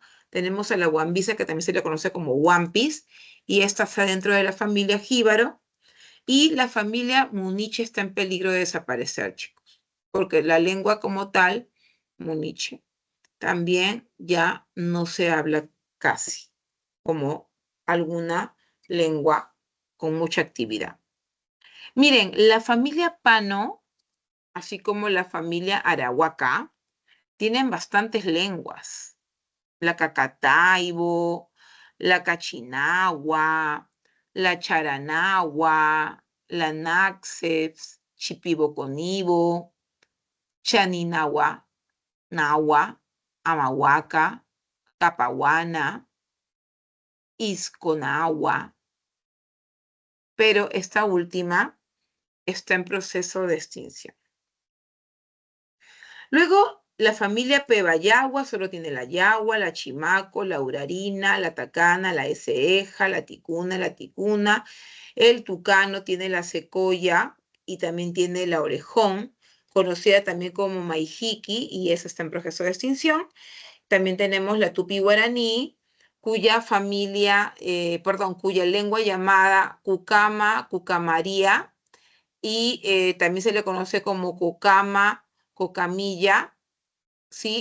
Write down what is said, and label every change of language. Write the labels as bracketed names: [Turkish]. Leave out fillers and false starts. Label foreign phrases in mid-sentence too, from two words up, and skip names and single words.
[Spanish] tenemos a la Huambisa, que también se le conoce como Huampis, y esta está dentro de la familia Jíbaro, y la familia Muniche está en peligro de desaparecer, chicos, porque la lengua como tal, Muniche, también ya no se habla casi, como alguna lengua con mucha actividad. Miren, la familia Pano, así como la familia Arahuaca, tienen bastantes lenguas. La Cacataibo, la Cachinagua, la Charanagua, la Naxeps, Chipiboconibo, Chaninagua, Nahua, Amahuaca, Capahuana, Isconagua, pero esta última está en proceso de extinción. Luego, la familia Pebayagua solo tiene la yagua, la chimaco, la urarina, la tacana, la eseja, la ticuna. El tucano tiene la secoya y también tiene la orejón, conocida también como maijiki, y esa está en proceso de extinción. También tenemos la tupi guaraní, cuya lengua llamada cucama, cucamaría, y también se le conoce como cucama, cocamilla, ¿sí?